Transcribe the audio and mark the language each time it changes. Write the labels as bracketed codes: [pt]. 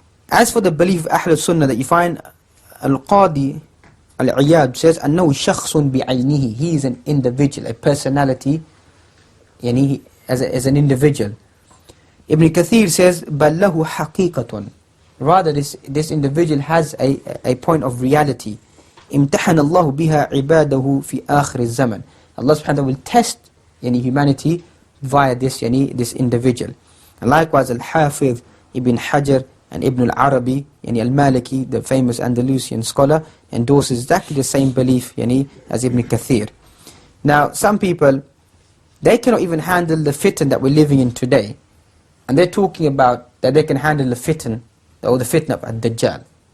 [en] As for the belief of Ahl Sunnah, that you find Al-Qadi Al-Iyad says, [ar] أنه شخص بعينه, [en] he is an individual, a personality, as an individual. Ibn Kathir says, [ar] بل له حقيقة, [en] rather this individual has a point of reality. [ar] امتحن الله بها عباده في آخر الزمن. [en] Allah subhanahu wa ta'ala will test humanity via this individual. And likewise Al-Hafiz Ibn Hajar and Ibn al-Arabi, al-Maliki, the famous Andalusian scholar, endorses exactly the same belief as Ibn Kathir. Now some people, they cannot even handle the fitan that we're living in today, and they're talking about that they can handle the fitan, or the fitna of Ad-Dajjal.